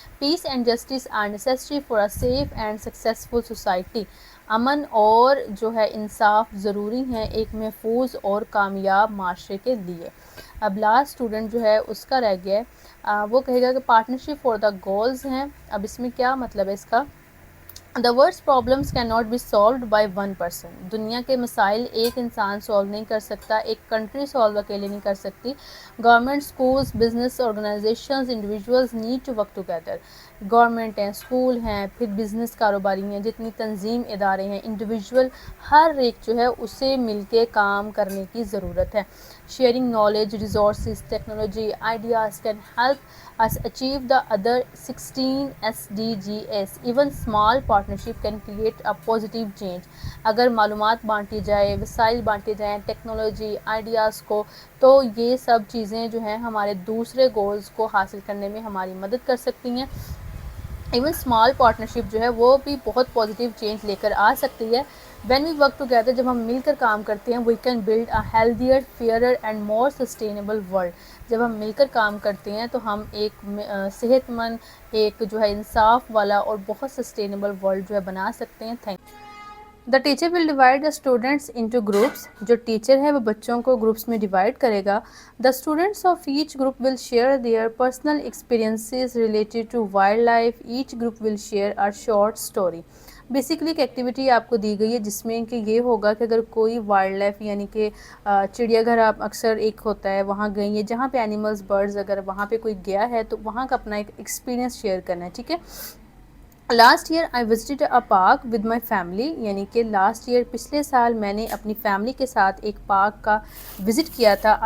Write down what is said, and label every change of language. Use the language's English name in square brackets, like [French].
[English] Peace and justice are necessary for a safe and successful society. [Urdu] امن اور جو ہے انصاف ضروری ہیں ایک محفوظ اور کامیاب معاشرے کے لیے. اب لاسٹ اسٹوڈنٹ جو ہے اس کا رہ گیا ہے, وہ کہے گا کہ [English] partnership for the goals [Urdu] ہیں. اب اس میں کیا مطلب ہے اس کا؟ [English] The world's problems cannot be solved by one person. [Urdu] دنیا کے مسائل ایک انسان سولو نہیں کر سکتا, ایک کنٹری سولو اکیلے نہیں کر سکتی. [English] Government, schools, business organisations, individuals need to work together. [Urdu] Government ہیں, اسکول ہیں, پھر بزنس کاروباری ہیں, جتنی تنظیم ادارے ہیں, انڈیویژول, ہر ایک جو ہے اسے مل کے کام کرنے کی ضرورت ہے. [English] Sharing knowledge, resources, technology, ideas can help us achieve the other 16 SDGs. Even small partnership can create a positive change. [Urdu] اگر معلومات بانٹی جائے, وسائل بانٹے جائیں, ٹیکنالوجی, آئیڈیاز کو, تو یہ سب چیزیں جو ہیں ہمارے دوسرے گولز کو حاصل کرنے میں ہماری مدد کر سکتی ہیں. [English] even small partnership [Urdu] جو ہے وہ بھی بہت پازیٹیو چینج لے کر آ سکتی ہے. [English] when we work together, [Urdu] جب ہم مل کر کام کرتے ہیں, [English] We can build a healthier, fairer and more sustainable world. [Urdu] جب ہم مل کر کام کرتے ہیں تو ہم ایک صحت مند, ایک جو ہے انصاف والا اور بہت سسٹینیبل ورلڈ جو ہے بنا سکتے ہیں. [English] Thank you. The teacher will divide the students into groups. [Urdu] جو ٹیچر ہے وہ بچوں کو گروپس میں ڈیوائڈ کرے گا. [English] The students of each group will share their personal experiences related to wildlife. Each group will share a short story. [Urdu] Basically ایک activity آپ کو دی گئی ہے جس میں کہ یہ ہوگا کہ اگر کوئی وائلڈ لائف یعنی کہ چڑیا گھر آپ اکثر ایک ہوتا ہے وہاں گئی ہے, جہاں پہ اینیملز, برڈز, اگر وہاں پہ کوئی گیا ہے تو وہاں کا اپنا ایک ایکسپیرینس شیئر کرنا ہے. ٹھیک ہے. [English] Last year I visited a park with my family. [Urdu] یعنی کہ لاسٹ ایئر, پچھلے سال میں نے اپنی فیملی کے ساتھ ایک پارک کا وزٹ کیا تھا.